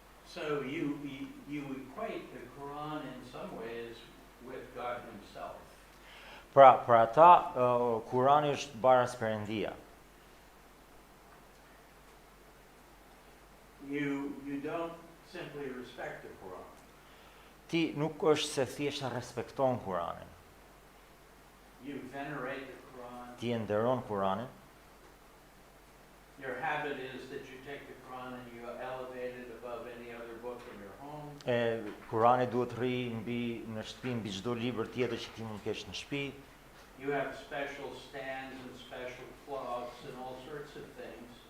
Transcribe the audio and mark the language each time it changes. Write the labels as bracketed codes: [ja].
[en] So you equate the Quran in some ways with God himself. [sq] Pra, për ata, Kurani është baras Perëndia. [en] You don't simply respect the Quran. [sq] Ti nuk është se thjesht respekton Kuranin. [en] You venerate the Quran. [sq] Ti e nderon Kuranin. [en] Your habit is that you take the Quran and you elevate it above any other book in your home. [sq] Kurani duhet rri në shtëpi mbi çdo libër tjetër që ti mund të kesh në shtëpi. [en] You have special stands and special cloths and all sorts of things.